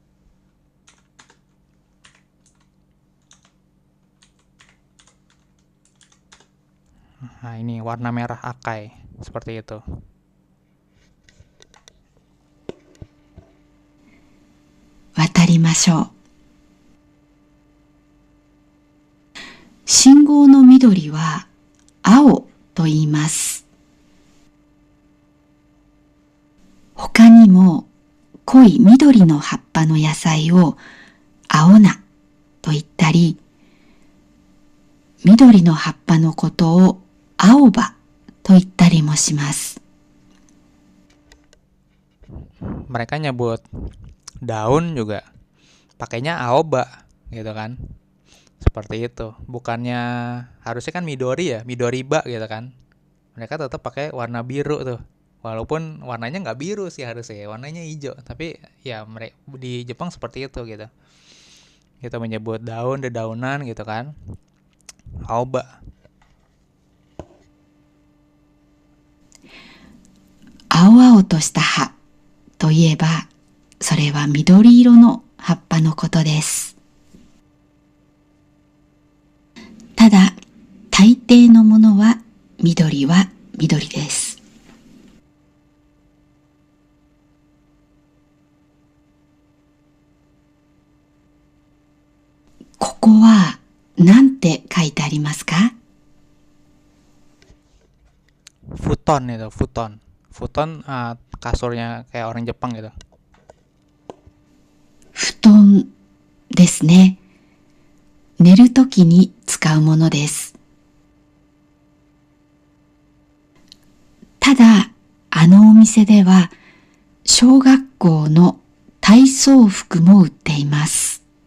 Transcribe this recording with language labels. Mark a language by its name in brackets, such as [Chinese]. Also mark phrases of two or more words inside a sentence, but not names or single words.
[Indonesian] Nah ini warna merah akai, seperti itu. [Japanese] Watarimashou. 信号の緑は青と言います。他にも濃い緑の葉っぱの野菜を青菜と言ったり、緑の葉っぱのことを青葉と言ったりもします。 [Indonesian] Mereka nyebut daun juga pakainya aoba gitu kan. Seperti itu. Bukannya harusnya kan midori ya, midoriba gitu kan. Mereka tetap pakai warna biru tuh. Walaupun warnanya nggak biru sih harusnya, warnanya hijau. Tapi ya mereka di Jepang seperti itu gitu. Kita menyebut daun, dedaunan gitu kan. [Japanese] Aoba. 青々とした葉といえば、それは緑色の葉っぱのことです。ただ、大抵のものは緑です。ここは何て書いてありますか？ [Indonesian] Futon itu, futon. Futon kasurnya kayak orang Jepang gitu. [Japanese] 布団ですね。寝るときに使うものです。ただ、あのお店では小学校の体操服も売っています。